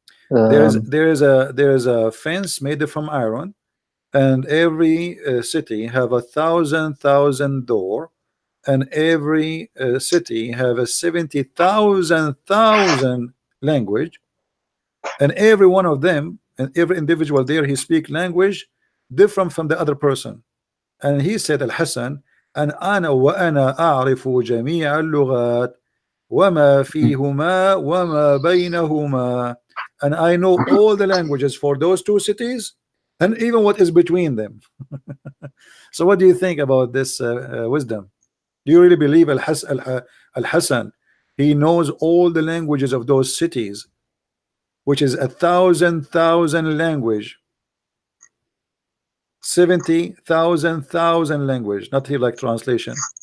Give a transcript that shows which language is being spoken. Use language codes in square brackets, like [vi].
[en] there is a fence made from iron, and every city have 1,000 door, and every city have a 70,000 language, and every one of them, and every individual there he speak language different from the other person. And he said, Al-Hassan, and [ar] أنا وأنا أعرف جميع اللغات وما فيهما وما بينهما. [en] And I know all the languages for those 2 cities and even what is between them. So what do you think about this wisdom? Do you really believe Al-Hassan he knows all the languages of those cities, which is 1,000 language, 70,000 language, not here like translation?